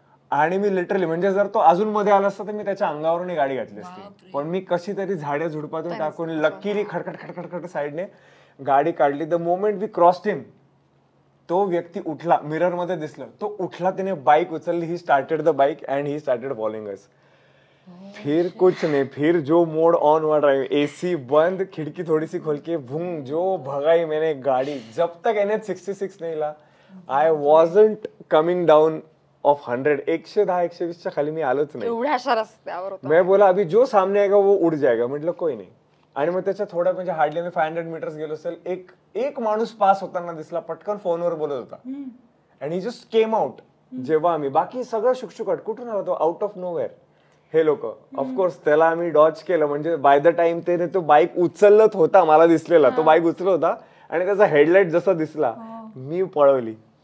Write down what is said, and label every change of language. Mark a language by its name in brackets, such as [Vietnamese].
[Marathi] आणि मी लिटरली, म्हणजे जर तो अजून मध्ये आला असता तर मी त्याच्या अंगावरून गाडी घातली असती, पण मी कशी तरी झाड्या झुडपातून टाकून लकीली खडखड साईडने गाडी काढली. [English] the moment we crossed him, [Marathi] तो व्यक्ती उठला, मिरर मध्ये दिसलं, तो उठला, त्याने बाईक उचलली, [English] He started the bike and he started following us. [Hindi] फिर कुछ नहीं, फिर जो मोड ऑन हुआ ड्राइव, AC बंद, खिड़की थोड़ी सी खोल के भूंग जो भगाई मैंने गाड़ी. जब तक NH66 नहीं ला, [English] I wasn't coming down of 100. [Marathi] 110-120च्या खाली मी आलोच नाही. एवढ्याशा रस्त्यावर [Hindi] मैं बोला अभी जो सामने आएगा वो उड़ जाएगा. [Marathi] म्हटलं कोई नाही. आणि मग त्याच्या थोड्या, म्हणजे हार्डली मी 500 मीटर्स गेलो असेल, एक माणूस पास होताना दिसला, पटकन फोनवर बोलत होता. [English] And he just came out. [Marathi] जेव्हा आम्ही, बाकी सगळं शुकशुकाट, कुठून आला तो, [English] out of nowhere [Marathi] हे लोक. ऑफकोर्स त्याला आम्ही डॉच केलं, म्हणजे [English] by the time [Marathi] त्याने तो बाईक उचलत होता, मला दिसलेला तो बाईक उचलत होता, आणि त्याचा हेडलाइट जसा दिसला मी पळवली.